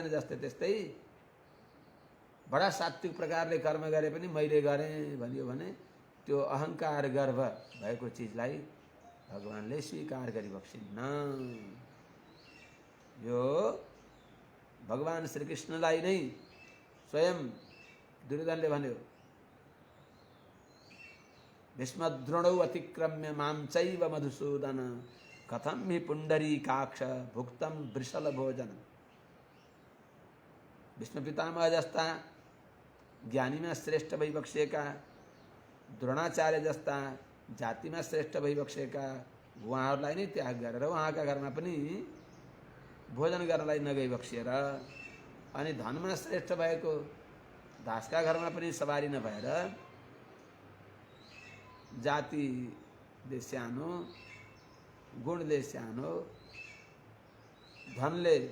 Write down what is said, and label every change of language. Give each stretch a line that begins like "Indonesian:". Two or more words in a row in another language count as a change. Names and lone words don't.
Nepali: जस्तै त्यस्तै बडा सात्विक प्रकारले कर्म गरे पनि मैले गरेँ भन्यो भने त्यो अहङ्कार गर्व भएको चिजलाई भगवानले स्वीकार गरिबक्सिन्न। यो भगवान श्रीकृष्णलाई नै स्वयं दुर्योधनले भन्यो,
Sanskrit: भीष्मद्रोणौ अतिक्रम्य मां चैव मधुसूदन कथं हि पुण्डरीकाक्ष भुक्तं वृषल भोजन।
Nepali: भीष्म पितामह जस्ता ज्ञानीमा श्रेष्ठ भइबक्सेका, द्रोणाचार्य जस्ता जातिमा श्रेष्ठ भइबक्सेका उहाँहरूलाई नै त्याग गरेर उहाँका घरमा पनि भोजन गर्नलाई नगइबक्सिएर, अनि धनमा श्रेष्ठ भएको दासका घरमा पनि सवारी नभएर जातिले सानो, गुणले सानो, धनले